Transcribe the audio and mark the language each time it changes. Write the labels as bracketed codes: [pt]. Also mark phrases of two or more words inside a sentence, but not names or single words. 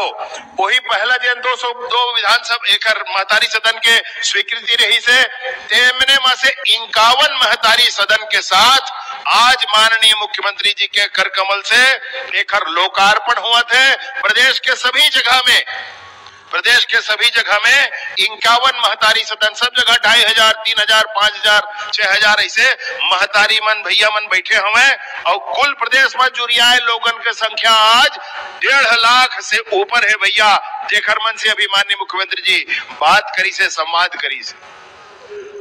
[hne] वही पहला दिन 202 विधानसभा एकर महतारी सदन के स्वीकृति रही से तेमने में से 51 महतारी सदन के साथ आज माननीय मुख्यमंत्री जी के कर कमल से एकर लोकार्पण हुआ थे। प्रदेश के सभी जगह में 51 महतारी सदन, सब जगह 2500, 3000, 5000, 6000 ऐसे महतारी मन भैया मन बैठे हुए और कुल प्रदेश में जुरियाए लोगन के संख्या आज 1.5 लाख से ऊपर है भैया, जेकर मन से अभी माननीय मुख्यमंत्री जी बात करी से संवाद करी से।